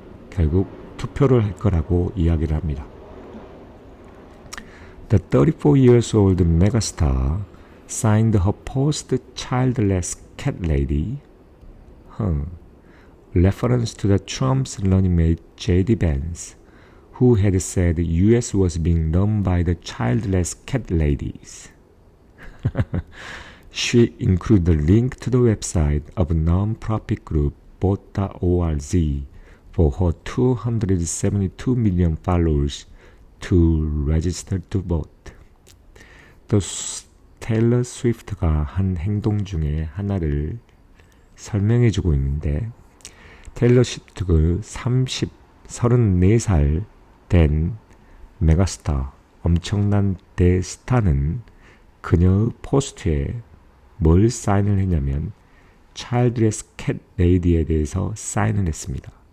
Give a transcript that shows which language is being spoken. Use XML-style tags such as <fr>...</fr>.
<ko>결국 투표를 할 거라고 이야기를 합니다.</ko> <en>The 34 years old megastar signed her post-childless cat lady, reference to the Trump's running mate J.D. Vance, who had said the U.S. was being run by the childless cat ladies. She included a link to the website of a non-profit group Vote.org for her 272 million followers to register to vote.</en> <ko>또 테일러 스위프트가 한 행동 중에 하나를 설명해주고 있는데 테일러 스위프트가 34살 된 메가스타, 엄청난 대스타는 그녀의 포스트에 뭘 사인을 했냐면 차일드레스 캣 레이디에 대해서 사인을 했습니다.</ko>